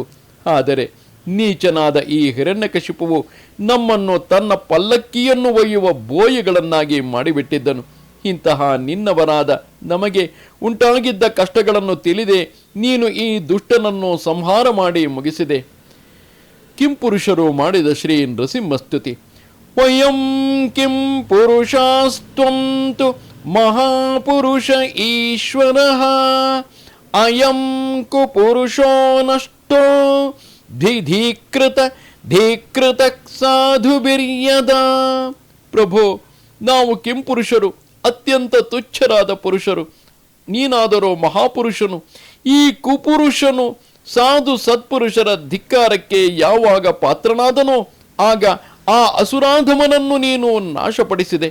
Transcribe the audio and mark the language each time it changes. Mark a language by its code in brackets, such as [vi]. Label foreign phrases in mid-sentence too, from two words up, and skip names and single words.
[kn] ಆದರೆ ನೀಚನಾದ ಈ ಹಿರಣ್ಯಕಶಿಪುವು ನಮ್ಮನ್ನು ತನ್ನ ಪಲ್ಲಕ್ಕಿಯನ್ನು ಒಯ್ಯುವ ಬೋಯಿಗಳನ್ನಾಗಿ ಮಾಡಿಬಿಟ್ಟಿದ್ದನು. ಇಂತಹ ನಿನ್ನವರಾದ ನಮಗೆ ಉಂಟಾಗಿದ್ದ ಕಷ್ಟಗಳನ್ನು ತಿಳಿದೆ ನೀನು ಈ ದುಷ್ಟನನ್ನು ಸಂಹಾರ ಮಾಡಿ ಮುಗಿಸಿದೆ. ಕಿಂಪುರುಷರು ಮಾಡಿದ ಶ್ರೀ ನೃಸಿಂಹಸ್ತುತಿ. [sa] वयं किं पुरुषास्त्वंतु महापुरुष ईश्वरः अयं कुपुरुषो नष्टो धीकृत साधुबिर्यद. [kn] ಪ್ರಭೋ, ನಾವು ಕಿಂಪುರುಷರು, ಅತ್ಯಂತ ತುಚ್ಛರಾದ ಪುರುಷರು. ನೀನಾದರೋ ಮಹಾಪುರುಷನು. ಈ ಕುಪುರುಷನು ಸಾಧು ಸತ್ಪುರುಷರ ಧಿಕ್ಕಾರಕ್ಕೆ ಯಾವಾಗ ಪಾತ್ರನಾದನೋ ಆಗ ಆ ಅಸುರಾಧಮನನ್ನು ನೀನು ನಾಶಪಡಿಸಿದೆ.